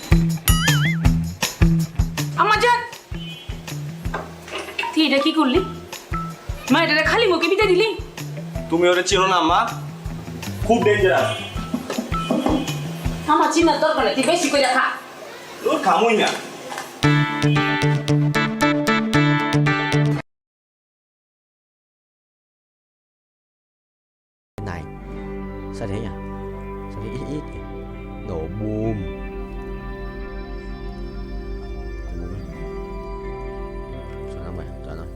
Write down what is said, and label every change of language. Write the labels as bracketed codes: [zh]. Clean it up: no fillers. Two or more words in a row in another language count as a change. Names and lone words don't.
[bn] আমার জান তুই এটা কি করলি মা এটা খালি মুখে বিতে দিলি তুমি ওরে চিনো না মা, খুব ডেঞ্জারাস। আমার চিন্তার দরকার নেই তুই বেশি করে খা তোর খামুই না। [vi] Này, sao thế nhỉ? Sao thế ít ít nhỉ? Nổ bùm. Sao nó mày? Sao nó?